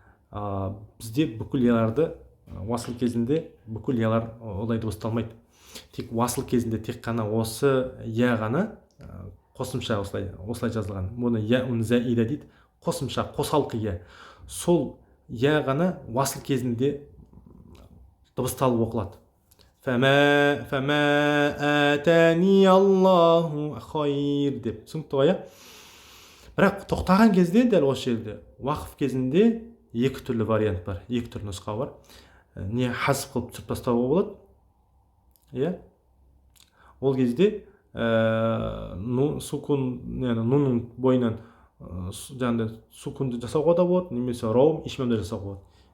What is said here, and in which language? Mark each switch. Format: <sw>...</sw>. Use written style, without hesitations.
<kk>Бізде бүкіл яларды уасыл кезінде бүкіл ялар олай дыбысталмайды. Тек уасыл кезінде тек қана осы я ғана қосымша осылай жазылған. Бұны я заида дейді. Қосымша, қосалқы я. Сол я ғана уасыл кезінде дыбысталып оқылады.</kk> <ar>Фама атани Аллаху хайр</ar> <kk>деп. Түсінікті ғой, иә? Бірақ тоқтаған кезде дәл осы жерде уақыф кезінде екі түрлі вариант бар, екі түрлі нұсқа бар. Не хазф қылып түсіріп тастауға болады, иә? Ол кезде нунның бойынан жаңағыдай сукунды жасауға да болады, немесе раум ишмамды жасауға болады.</kk>